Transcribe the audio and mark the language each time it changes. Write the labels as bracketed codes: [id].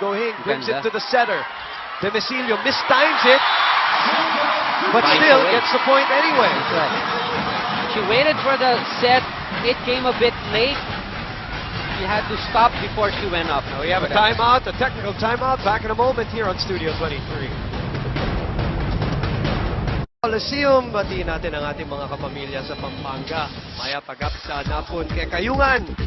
[en] Gohing brings it to the center. Demicilio mistimes it, but still gets the point anyway. That's right. She waited for the set. It came a bit late. She had to stop before she went up. Now we have a timeout, a technical timeout. Back in a moment here on Studio 23. [tl] Coliseum, batiin natin ang ating mga kapamilya sa Pampanga. Maya pagap sa napon kay Kayungan.